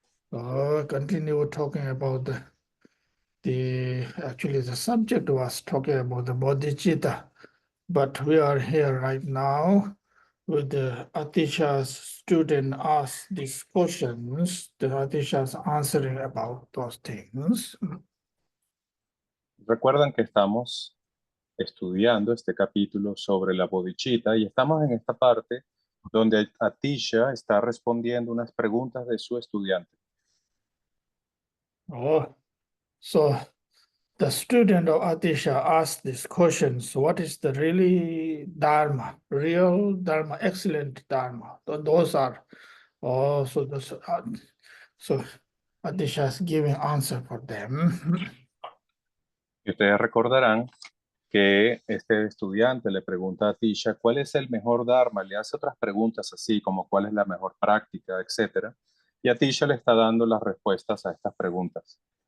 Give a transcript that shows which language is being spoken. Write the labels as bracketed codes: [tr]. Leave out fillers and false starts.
[en] Continue talking about actually the subject was talking about the bodhicitta, but we are here right now with the Atisha's student ask these questions. The Atisha's answering about those things. [es] Recuerdan que estamos estudiando este capítulo sobre la bodhicitta y estamos en esta parte donde Atisha está respondiendo unas preguntas de su estudiante. [en] Oh, so the student of Atisha asked these questions. What is the really Dharma, real Dharma, excellent Dharma? Those are, oh, so Atisha is giving answer for them. [es] Y ustedes recordarán que este estudiante le pregunta a Atisha cuál es el mejor Dharma, le hace otras preguntas así como cuál es la mejor práctica, etcétera. Y Atisha le está dando las respuestas a estas preguntas.